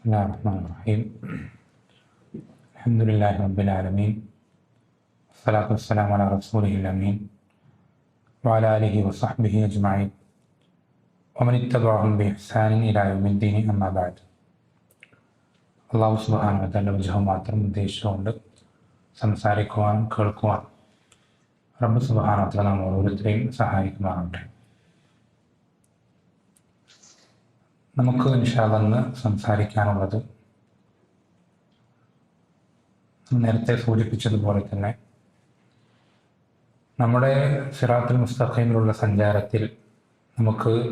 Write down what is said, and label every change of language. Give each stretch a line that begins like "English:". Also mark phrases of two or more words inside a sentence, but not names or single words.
Arabic: الله الرحمن الرحيم الحمد لله رب العالمين والصلاة والسلام على رسوله الأمين وعلى آله وصحبه أجمعين ومن اتبعهم بإحسان إلى يوم الدين أما بعد. الله سبحانه وتعالى وجهه
Malayalam: മാത്രം ഉദ്ദേശിച്ചുകൊണ്ട് സംസാരിക്കുവാൻ കേൾക്കുവാൻ
Arabic: رب سبحانه وتعالى
Malayalam: നാം ഓരോരുത്തരെയും സഹായിക്കുമാറാകട്ടെ. നമുക്ക്
Arabic: إن شاء الله
Malayalam: ഇന്ന് സംസാരിക്കാനുള്ളത് നേരത്തെ സൂചിപ്പിച്ചതുപോലെ തന്നെ നമ്മുടെ സിറാത്തുൽ മുസ്തഖീമിലുള്ള സഞ്ചാരത്തിൽ നമുക്ക്